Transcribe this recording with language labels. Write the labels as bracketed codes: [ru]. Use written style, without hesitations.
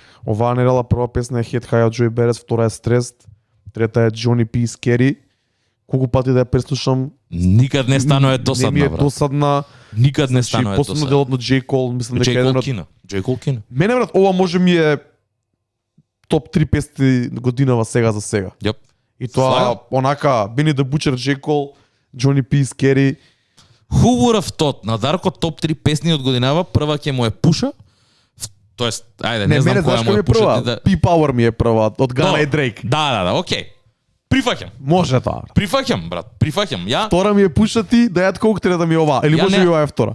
[mk] Оваа недела прва песна е Head High од Joey Beres, втора е Stressed, трета е Johnny P. Scary. Колку пати да ја преслушам, никад не станува досадна, не ми е досадна. Никад не станува досадна. Последно делот на J. Cole, мислам дека еден од J. Cole Kina. Мене брат, ова може ми е топ 3 песни годинава сега за сега. [en] Yep. [mk] И тоа онака Benny the Butcher, J. Cole, Johnny P. Scary. [en] Who would have thought? [mk] На Дарко топ 3 песни од годинава, прва ќе му е Пуша. Тоест, ајде, не знам која му е Пуша. P-Power ми е прва од Гана и Дрейк. Да, окей. Прифаќам. Може тоа. Прифаќам, брат. Прифаќам. Ја втора ми е Пуша ти, да ја колку треба да ми е оваа, или може би оваа е втора.